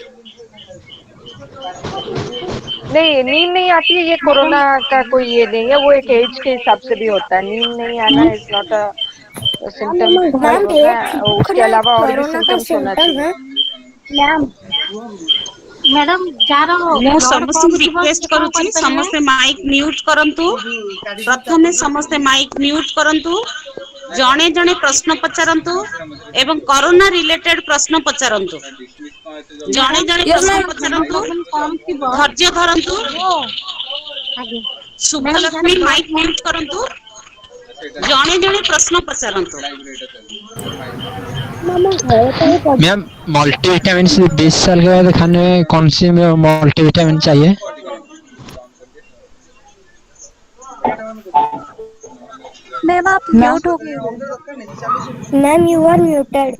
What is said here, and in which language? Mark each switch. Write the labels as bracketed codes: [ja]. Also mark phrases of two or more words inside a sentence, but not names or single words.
[hi] नहीं, नींद नहीं आती है, ये कोरोना का कोई ये नहीं है, वो एक एज के हिसाब से भी होता है। नींद नहीं आना [en] is not a symptom, [hi] उसके अलावा और भी सिम्टम्स होना चाहिए। मैडम जार [or] ମୁଁ ସମସ୍ତଙ୍କୁ ରିକ୍ୱେଷ୍ଟ କରୁଛି ସମସ୍ତେ [en] mic mute [or] କରନ୍ତୁ। ପ୍ରଥମେ ସମସ୍ତେ [en] mic mute [or] କରନ୍ତୁ। ଜଣେ ଜଣେ ପ୍ରଶ୍ନ ପଚାରନ୍ତୁ ଏବଂ [en] corona related [or] ପ୍ରଶ୍ନ ପଚାରନ୍ତୁ। ଜଣେ ଜଣେ ପ୍ରଶ୍ନ ପଚାରନ୍ତୁ। ଧୈର୍ଯ୍ୟ ଧରନ୍ତୁ। ଶୁଭଲକ୍ଷ୍ମୀ [en] mic mute [or] କରନ୍ତୁ। ଜଣେ ଜଣେ ପ୍ରଶ୍ନ ପଚାରନ୍ତୁ। [hi] मैम मल्टीविटामिन 20 साल के बाद खाने में कौन सी मल्टीविटामिन चाहिए? मैम आप म्यूट हो गई हो। [en] Ma'am you are muted.